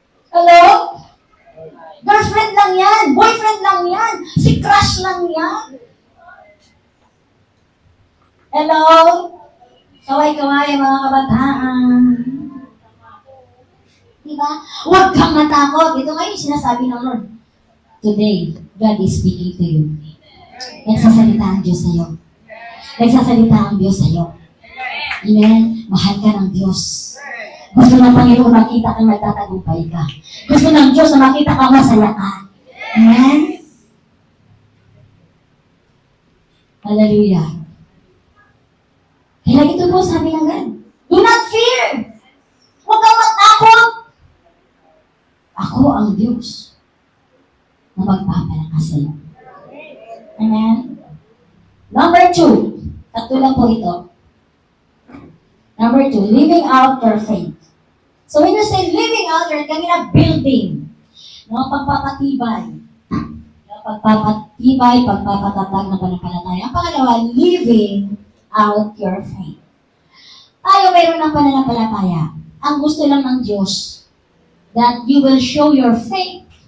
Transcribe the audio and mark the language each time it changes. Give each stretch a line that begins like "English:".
Filipino: Hello? Girlfriend lang yan. Boyfriend lang yan. Si crush lang yan. Hello? Kaway-kaway mga kabataan. Diba? Huwag kang matakot. Ito ngayon sinasabi ng Lord.
English: Today, God is speaking to you.
Filipino: Nagsasalita ang Diyos sa'yo. Nagsasalita ang Diyos sa'yo. Amen? Mahal ka ng Diyos. Gusto ng Panginoon makita kang magtatagumpay ka. Gusto ng Diyos na makita kang masaya ka. Amen? Hallelujah. Kaya ito po sabi ng God,
English: do not fear.
Filipino: Huwag kang matakot. Ako ang Diyos na magpapalakas sa iyo. Amen? Number 2. Tatlo lang po ito.
English: Number 2, living out your faith. So when you say living out, you're
Filipino: kanina
English: building.
Filipino: No, pagpapatibay. Pagpapatibay, pagpapatatag ng pananampalataya. Ang pangalawa,
English: living out your faith.
Filipino: Tayo mayroon ng pananampalataya. Ang gusto lang ng Diyos,
English: that you will show your faith.